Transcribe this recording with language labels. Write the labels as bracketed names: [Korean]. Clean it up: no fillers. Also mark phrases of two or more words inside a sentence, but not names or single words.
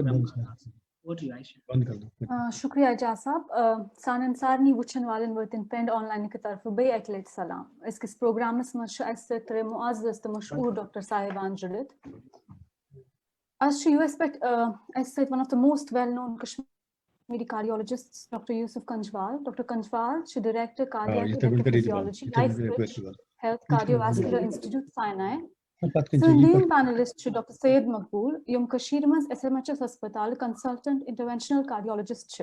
[Kashmiri] شُکریہ اعجاز صاحب. سانٮ۪ن سارنٕے وٕچھن والٮ۪ن وٲتِن پٮ۪نٛڈ آن لاینہٕ کہِ طرفہٕ بیٚیہِ اَکہِ لٹہِ سلام. أزکِس پروگرامس منٛز چھُ اَسہِ سۭتۍ ترٛےٚ معزز تہٕ مشہوٗر ڈاکٹر صاحبان جُڑِتھ. آز چھُ یوٗ ایس پٮ۪ٹھ اَسہِ سۭتۍ [English] one of the most well known Kashmiri cardiologist [Kashmiri] ڈاکٹر یوٗسف کنجوال. [English] ڈاکٹر کنجوال چھِ director cardiac electrophysiology Health Cardiovascular Institute Sinai. [Kashmiri] سٲنۍ دوٚیِم پینلسٹ چھِ ڈاکٹر سید مقبوٗل یِم کٔشیٖرِ منٛز [English] SMHS hospital consultant interventional cardiologist [Kashmiri] چھِ.